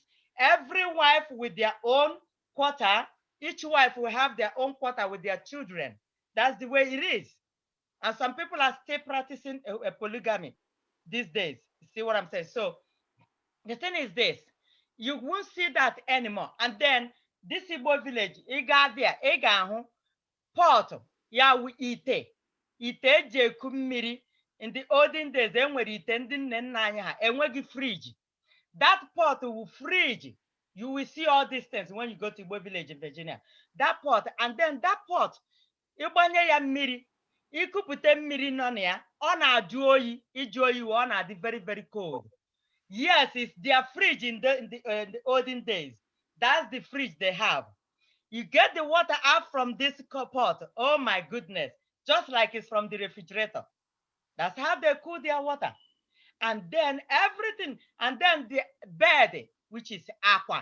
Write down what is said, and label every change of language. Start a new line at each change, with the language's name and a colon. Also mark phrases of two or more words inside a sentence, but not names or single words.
English: Every wife with their own quarter. Each wife will have their own quarter with their children. That's the way it is. And some people are still practicing a polygamy these days. See what I'm saying? So the thing is this, you won't see that anymore. And then this Igbo village,
Igbo: ị gaa there, ị ga-ahụ pot ya wụ ite eji eku mmiri.
English: In the olden days,
Igbo: enwere ite ndị nne nna anyị ha enweghị fridge.
English: That pot will fridge. You will see all these things when you go to Igbo village in Virginia. That pot, and then that pot,
Igbo: ịgbanye ya mmiri, ikupụta mmiri nọ na ya, ọ na-ajụ oyi, ịjụ oyi ọ na-adị
English: very, very cold. Yes, it's their fridge in the olden days. That's the fridge they have. You get the water out from this pot. Oh my goodness. Just like it's from the refrigerator. That's how they cool their water. And then everything, and then the bed, which is aqua.